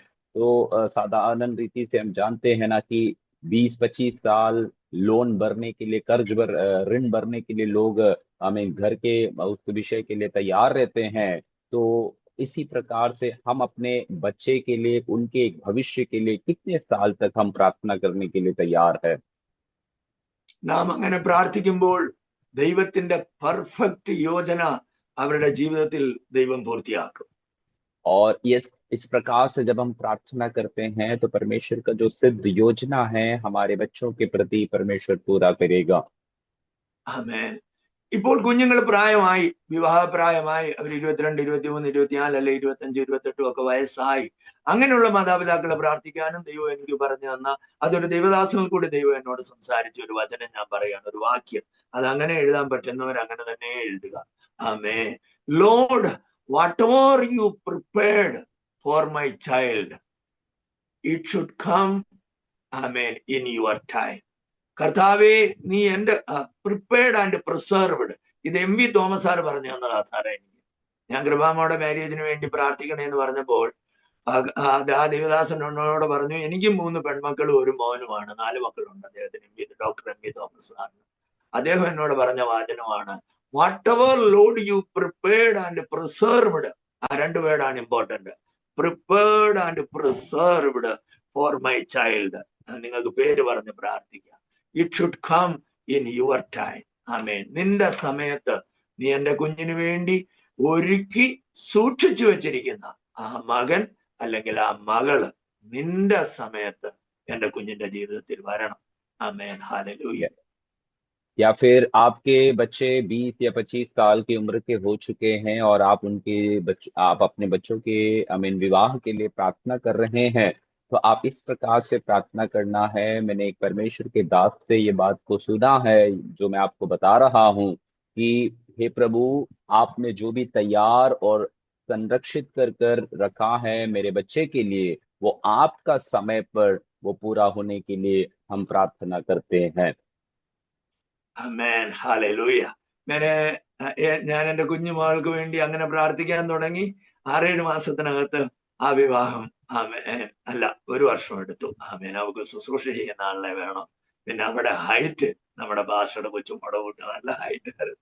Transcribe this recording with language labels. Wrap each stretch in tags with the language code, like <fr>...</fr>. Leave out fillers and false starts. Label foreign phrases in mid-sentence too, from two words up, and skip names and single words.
<hi>तो साधारण रीति से हम जानते हैं ना कि 20-25 साल लोन भरने के लिए, ऋण भरने के लिए लोग हमें घर के उस विषय के लिए तैयार रहते हैं। तो इसी प्रकार से हम अपने बच्चे के लिए, उनके एक भविष्य के लिए कितने साल तक हम प्रार्थना करने के लिए तैयार है।</hi> <ml>നാം അങ്ങനെ പ്രാർത്ഥിക്കുമ്പോൾ ദൈവത്തിന്റെ പെർഫെക്റ്റ് യോജന അവരുടെ ജീവിതത്തിൽ ദൈവം പൂർത്തിയാക്കും.</ml> <hi>और ये इस प्रकार से जब हम प्रार्थना करते हैं तो परमेश्वर का जो सिद्ध योजना है हमारे बच्चों के प्रति परमेश्वर पूरा करेगा।</hi> <ml>ആമേൻ. ഇപ്പോൾ കുഞ്ഞുങ്ങൾ പ്രായമായി, വിവാഹപ്രായമായി, അവർ 22, 23, 24 അല്ലെ 25, 28 ഒക്കെ വയസ്സായി. അങ്ങനെയുള്ള മാതാപിതാക്കളെ പ്രാർത്ഥിക്കാനും ദൈവം എനിക്ക് പറഞ്ഞു തന്ന, അതൊരു ദൈവദാസനിൽ കൂടി ദൈവം എന്നോട് സംസാരിച്ച ഒരു വചനം ഞാൻ പറയാണ്, ഒരു വാക്യം. അത് അങ്ങനെ എഴുതാൻ പറ്റുന്നവർ അങ്ങനെ തന്നെ എഴുതുക. ആമേ.</ml> <en>ലോർഡ്, whatever you prepared for my child, it should come, amen, in your time.</en> <ml>കർത്താവേ, നീ എന്റെ</ml> <en>prepared and preserved.</en> <ml>ഇത് MV തോമസ് സാർ പറഞ്ഞു തന്നതാ സാറേ എനിക്ക്. ഞാൻ കൃപാമ്മയുടെ മാരേജിന് വേണ്ടി പ്രാർത്ഥിക്കണേ എന്ന് പറഞ്ഞപ്പോൾ ആ ദേവദാസൻ എന്നോട് പറഞ്ഞു, എനിക്കും 3 പെൺമക്കളും 1 മോനുമാണ്, 4 മക്കളുണ്ട് അദ്ദേഹത്തിന്, ഡോക്ടർ MV തോമസ് സാറിന്. അദ്ദേഹം എന്നോട് പറഞ്ഞ വാചനമാണ്,</ml> <en>whatever Lord you prepared and preserved.</en> <ml>ആ 2 വേർഡാണ് ഇമ്പോർട്ടന്റ്.</ml> <en>prepared and preserved for my child.</en> <ml>നിങ്ങൾക്ക് പേര് പറഞ്ഞ് പ്രാർത്ഥിക്കാം.</ml> <en>it should come in your time.</en> <ml>ആമേൻ. നിന്റെ സമയത്ത് നീ എന്റെ കുഞ്ഞിന് വേണ്ടി ഒരുക്കി സൂക്ഷിച്ചു വെച്ചിരിക്കുന്ന ആ മകൻ അല്ലെങ്കിൽ ആ മകള് നിന്റെ സമയത്ത് എന്റെ കുഞ്ഞിന്റെ ജീവിതത്തിൽ വരണം. ആമേൻ. ഹല്ലേലൂയ.</ml> <hi>या फिर आपके बच्चे 20 या 25 साल की उम्र के हो चुके हैं और आप आप अपने बच्चों के विवाह के लिए प्रार्थना कर रहे हैं, तो आप इस प्रकार से प्रार्थना करना है। मैंने एक परमेश्वर के दास से ये बात को सुना है जो मैं आपको बता रहा हूँ कि हे प्रभु, आपने जो भी तैयार और संरक्षित कर कर रखा है मेरे बच्चे के लिए, वो आपका समय पर वो पूरा होने के लिए हम प्रार्थना करते हैं।</hi> <ml>ആമേൻ. ഹല്ലേലൂയ. ഞാൻ എന്റെ കുഞ്ഞുമകൾക്ക് വേണ്ടി അങ്ങനെ പ്രാർത്ഥിക്കാൻ തുടങ്ങി. 6-7 മാസത്തിനകത്ത് ആ വിവാഹം, ആമേൻ, അല്ല 1 വർഷം എടുത്തു. ആമേൻ. അവർക്ക് ശുശ്രൂഷ ചെയ്യുന്ന ആളെ വേണം. പിന്നെ അവിടെ ഹൈറ്റ്, നമ്മുടെ ഭാഷയുടെ കൊച്ചുമട കൂട്ട് നല്ല ഹൈറ്റ് ആയിരുന്നു.</ml>